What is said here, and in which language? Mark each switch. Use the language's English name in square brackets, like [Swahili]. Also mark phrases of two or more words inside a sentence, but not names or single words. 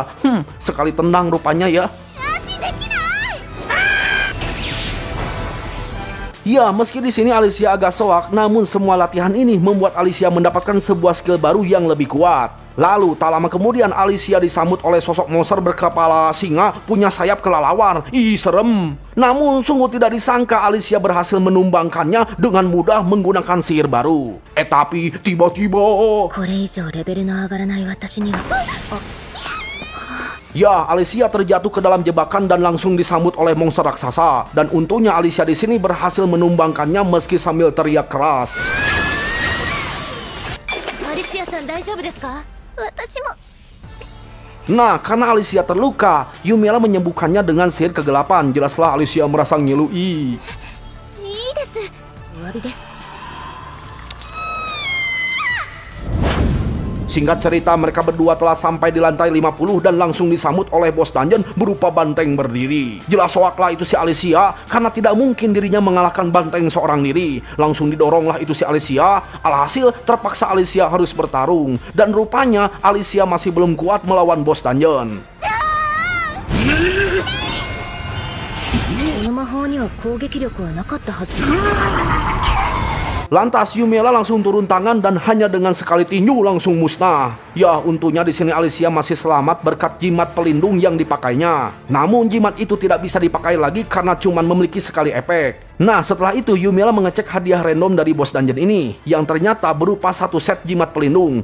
[Indonesian] Sekali tendang rupanya ya. Ya, meski di sini Alicia agak soak, namun semua latihan ini membuat Alicia mendapatkan sebuah skill baru yang lebih kuat. Lalu, tak lama kemudian Alicia disambut oleh sosok monster berkepala singa punya sayap kelelawar. Ih, serem. Namun, sungguh tidak disangka Alicia berhasil menumbangkannya dengan mudah menggunakan sihir baru. Tapi tiba-tiba... [Japanese] これ以上レベルの上がらない私には。 [Indonesian] Ya, Alicia terjatuh ke dalam jebakan dan langsung disambut oleh monster raksasa. Dan untungnya Alicia di sini berhasil menumbangkannya meski sambil teriak keras. [Japanese] Alicia-san, 大丈夫ですか? 私も. [Indonesian] Nah, karena Alicia terluka, Yumiela menyembuhkannya dengan sihir kegelapan. Jelaslah Alicia merasa ngilu. [Japanese] いいです。お詫びです。 [Indonesian] Singkat cerita, mereka berdua telah sampai di lantai 50 dan langsung disambut oleh bos dungeon berupa banteng berdiri. Jelas soaklah itu si Alicia, karena tidak mungkin dirinya mengalahkan banteng seorang diri. Langsung didoronglah itu si Alicia, alhasil terpaksa Alicia harus bertarung. Dan rupanya Alicia masih belum kuat melawan bos dungeon. [Japanese] この魔法には攻撃力はなかったはず。 [Indonesian] Lantas Yumiela langsung turun tangan dan hanya dengan sekali tinju langsung musnah. Ya, untungnya di sini Alicia masih selamat berkat jimat pelindung yang dipakainya. Namun jimat itu tidak bisa dipakai lagi karena cuma memiliki sekali efek. Nah, setelah itu Yumiela mengecek hadiah random dari bos dungeon ini, yang ternyata berupa satu set jimat pelindung.